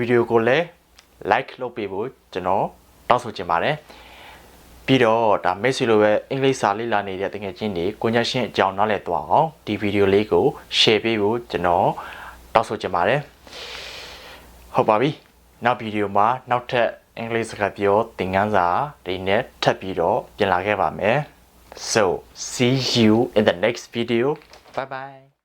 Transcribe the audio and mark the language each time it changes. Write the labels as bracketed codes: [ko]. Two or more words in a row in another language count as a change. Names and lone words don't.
[my] ဒီယိုကိုလည်း like လုပ်ပေးဖို့ကျွန်တော်တောင်းဆိုချင်ပါတယ်ပြီးတော့ဒါမိတ်ဆွေလိုပဲအင်္ဂလိပ်စာလေ့လာနေတဲ့တကယ်ချင်းတွေကိုညာရှင်းအကြောင်းနားလည်သွားအောင်ဒီဗီဒီယိုလေးကို share ပေးဖို့ကျွန်တော်တောင်းဆိုချင်ပါတယ်ဟုတ်ပါပြီနောက်ဗီဒီယိုမှာနောက်ထပ်အင်္ဂလိပ်စကားပြောသင်ခန်းစာတွေနဲ့ထပ်ပြီးတော့ပြန်လာခဲ့ပါမယ် [en] So, see you in the next video. Bye bye.